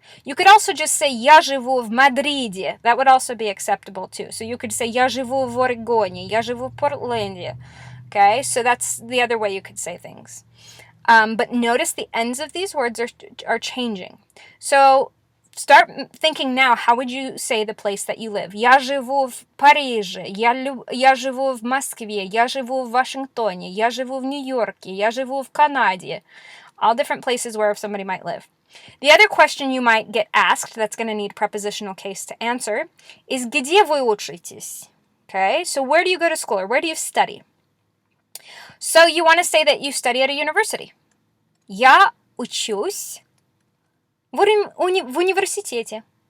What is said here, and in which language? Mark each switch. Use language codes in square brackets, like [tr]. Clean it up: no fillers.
[en] You could also just say [ru] я живу в Мадриде. [en] That would also be acceptable too. So you could say [ru] я живу в Орегоне. Я живу в Портленде. [en] Okay? So that's the other way you could say things. But notice the ends of these words are changing. So start thinking now, how would you say the place that you live? [ru] Я живу в Париже, я живу в Москве, я живу в Вашингтоне, я живу в Нью-Йорке, я живу в Канаде. [en] All different places where somebody might live. The other question you might get asked that's going to need prepositional case to answer is [ru] где вы учитесь? [en] Okay, so where do you go to school or where do you study? So you want to say that you study at a university. [ru] Я учусь в университете.